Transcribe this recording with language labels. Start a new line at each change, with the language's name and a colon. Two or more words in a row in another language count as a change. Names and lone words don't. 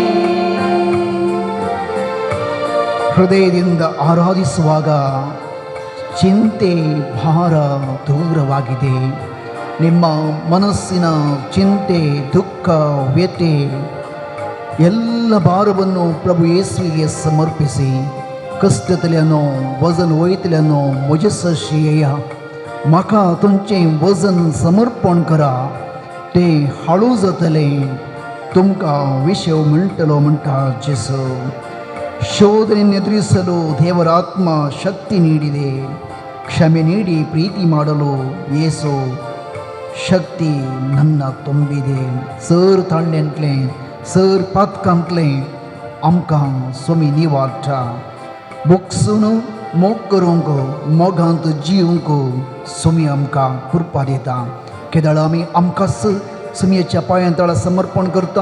Kannada: ಹೃದಯದಿಂದ ಆರಾಧಿಸುವಾಗ ಚಿಂತೆ ಭಾರ ದೂರವಾಗಿದೆ. ನಿಮ್ಮ ಮನಸ್ಸಿನ ಚಿಂತೆ ದುಃಖ ವ್ಯಥೆ ಎಲ್ಲ ಭಾರವನ್ನು ಪ್ರಭು ಯೇಸುವಿಗೆ ಸಮರ್ಪಿಸಿ
Konkani: कष्टतल्यानो वजन वयतल्यानो म्हजे शियेया म्हाका तुमचें वजन समर्पण करा ते हळू जातलें तुमकां विशय म्हणटलो म्हणटा जेसू.
Kannada: ಶೋಧನೆಯನ್ನು ಎದುರಿಸಲು ದೇವರ ಆತ್ಮ ಶಕ್ತಿ ನೀಡಿದೆ. ಕ್ಷಮೆ ನೀಡಿ ಪ್ರೀತಿ ಮಾಡಲು ಯೇಸು ಶಕ್ತಿ ನನ್ನ ತುಂಬಿದೆ.
Konkani: सर तांड्यांतलें सर पातकांतलें आमकां स्वामी निवाडटा. बुकसून मोग करूंक मोगांत जिवंक स्वामी आमकां कृपा दिता. केदाळ आमी आमकांच स्वामीच्या पांयां तळा समर्पण करता.